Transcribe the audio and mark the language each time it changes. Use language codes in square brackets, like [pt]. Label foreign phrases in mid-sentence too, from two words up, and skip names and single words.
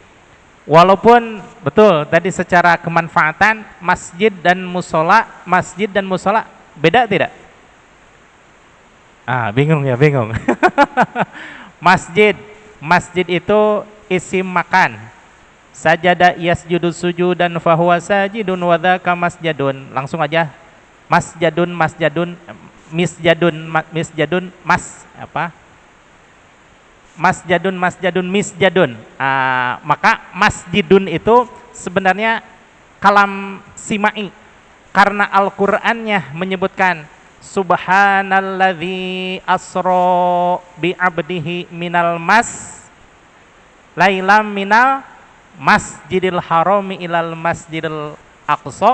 [id] Walaupun betul tadi secara kemanfaatan masjid dan musola beda tidak? Bingung ya, bingung. Masjid itu [ar] اسم مكان. سجد يسجد سجودا فهو ساجد وذاك مسجد. [id] Langsung aja. [ar] مسجد مسجد. [id] Maka masjidun itu sebenarnya [ar] كلام سماعي, [id] karena Al-Qur'annya menyebutkan [ar] سبحان الذي أسرى بعبده من الليل من المسجد الحرام إلى المسجد الأقصى.